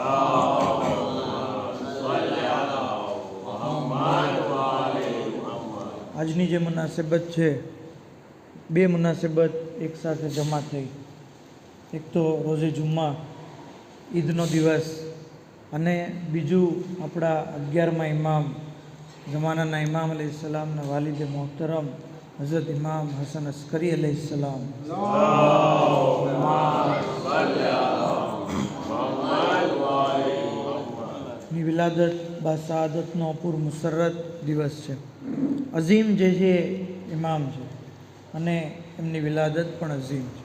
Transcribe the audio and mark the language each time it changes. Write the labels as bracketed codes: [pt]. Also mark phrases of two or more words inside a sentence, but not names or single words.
[gu] આજની જે મુનાસિબત છે બે મુનાસિબત એક સાથે જમા થઈ. એક તો [ur] روزِ جمعہ [gu] ઈદનો દિવસ અને બીજું આપણા 11મા ઇમામ [ur] زمانہ امام علیہ السلام نا والد محترم حضرت امام حسن عسکری علیہ السلام [gu] ની વિલાદત બાસાદતનો અપૂર મુસરત દિવસ છે. અઝીમ જે છે ઇમામ છે અને એમની વિલાદત પણ અઝીમ છે.